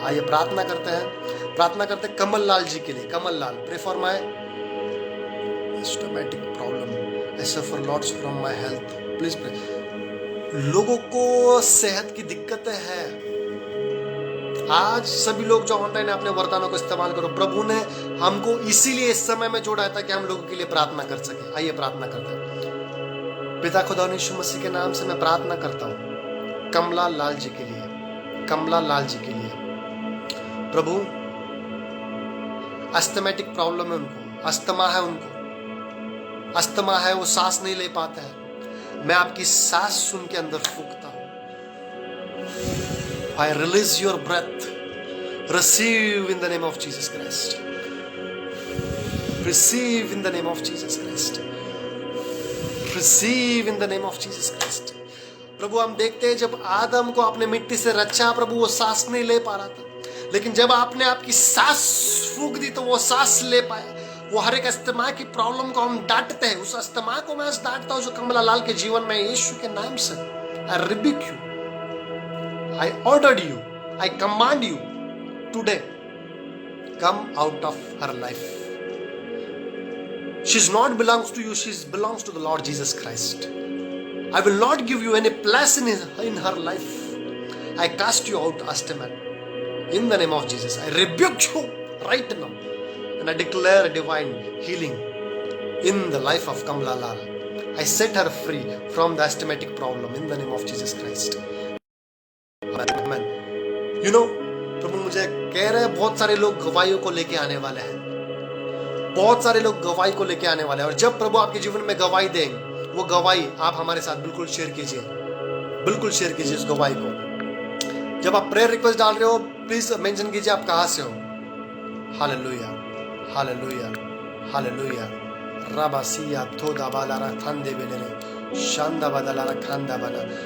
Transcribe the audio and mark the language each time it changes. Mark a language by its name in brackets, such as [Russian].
[Hindi] आइए प्रार्थना करते हैं कमल लाल जी के लिए. [English] Kamal Lal, pray for my stomach problem. I suffer lots from my health. Please pray. [Hindi] लोगों को सेहत की दिक्कतें हैं. आज सभी लोग जो ऑनलाइन अपने वरदानों को इस्तेमाल करो. प्रभु ने हमको इसीलिए इस समय में जोड़ा था कि हम लोगों के लिए प्रार्थना कर सके. आइए प्रार्थना करते हैं. पिता खुदा यीशु मसीह के नाम से मैं प्रार्थना करता हूँ कमला लाल जी के लिए. कमला लाल जी के लिए प्रभु, अस्थमैटिक प्रॉब्लम है उनको, अस्थमा है उनको, अस्थमा है, वो सांस नहीं ले पाते हैं. मैं आपकी सांस उनके अंदर फूंकता हूं. [English] I release your breath. Receive in the name of Jesus Christ. Receive in the name of Jesus Christ. Receive in the name of Jesus Christ. प्रभु, हम देखते हैं जब आदम को आपने मिट्टी से रचा प्रभु, वो सांस नहीं ले पा रहा था, लेकिन जब आपने आपकी सांस फूंक दी तो वो सांस ले पाया. वो हर एक अस्थमा की प्रॉब्लम को हम डांटते हैं, उस अस्थमा को मैं डांटता हूं जो कमला लाल के जीवन में यीशु के नाम से. I rebuke you. I ordered you. I command you today. Come out of her life. She's not belongs to you. She belongs to the Lord Jesus Christ. I will not give you any place in her life. I cast you out, asthma. In the name of Jesus, I rebuke you right now. And I declare a divine healing in the life of Kamla Lal. I set her free from the asthmatic problem in the name of Jesus Christ. Amen. You know, [Hindi] प्रभु मुझे कह रहे हैं बहुत सारे लोग गवाहियों को लेके आने वाले हैं. बहुत सारे लोग गवाही को लेके आने वाले हैं. और जब प्रभु आपके जीवन में गवाही देंगे, वो गवाही आप हमारे साथ बिल्कुल शेयर कीजिए. बिल्कुल शेयर कीजिए उस गवाही को. जब आप प्रेयर रिक्वेस्ट डाल रहे हो, प्लीज मेंशन कीजिए आप कहां से हो. हालेलुया. हालेलुया. हालेलुया. राबासिया थोदा बाला रखंदे बेले शांदा बदला रखंदा बना.